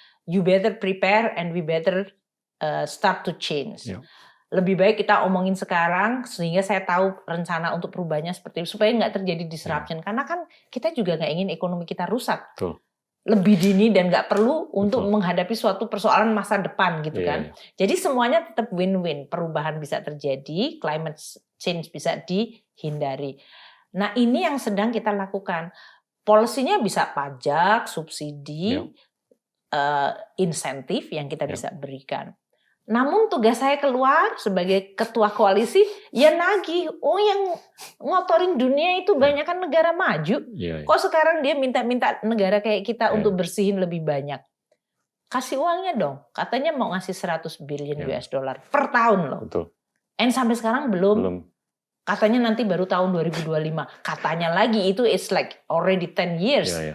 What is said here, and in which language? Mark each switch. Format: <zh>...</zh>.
<en>You better prepare and we better start to change.</en> <id>Lebih baik kita omongin sekarang sehingga saya tahu rencana untuk perubahannya seperti itu supaya nggak terjadi disruption. Karena kan kita juga nggak ingin ekonomi kita rusak. Lebih dini dan nggak perlu untuk menghadapi suatu persoalan masa depan gitu kan. Jadi semuanya tetap win-win. Perubahan bisa terjadi, climate change bisa dihindari. Nah ini yang sedang kita lakukan. Polisinya bisa pajak, subsidi, insentif yang kita bisa berikan. Namun tugas saya keluar sebagai ketua koalisi, ya nagih. Oh yang ngotorin dunia itu banyak kan negara maju. Kok sekarang dia minta-minta negara kayak kita untuk bersihin lebih banyak. Kasih uangnya dong. Katanya mau ngasih 100 billion US dollar per tahun loh. Sampai sekarang belum. Katanya nanti baru tahun 2025. Katanya lagi itu</id> <en>it's like already 10 years.</en>